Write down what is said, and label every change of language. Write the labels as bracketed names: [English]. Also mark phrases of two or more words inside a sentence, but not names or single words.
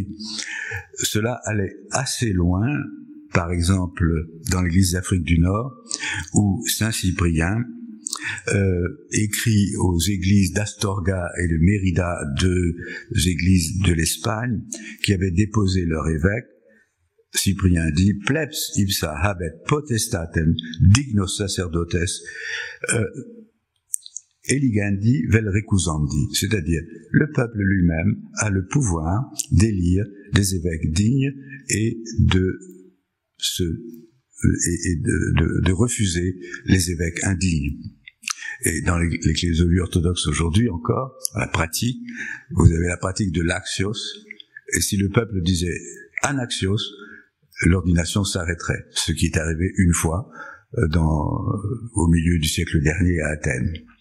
[French] Cela allait assez loin, par exemple dans l'église d'Afrique du Nord, où Saint Cyprien écrit aux églises d'Astorga et de Mérida, deux églises de l'Espagne, qui avaient déposé leur évêque. Cyprien dit [Latin] « Plebs ipsa habet potestatem dignos sacerdotes eligandi vel recusandi », [French] c'est-à-dire le peuple lui-même a le pouvoir d'élire des évêques dignes et de refuser les évêques indignes. Et dans l'ecclésiologie orthodoxe aujourd'hui encore, la pratique, vous avez la pratique de l'axios, et si le peuple disait anaxios, l'ordination s'arrêterait, ce qui est arrivé une fois au milieu du siècle dernier à Athènes.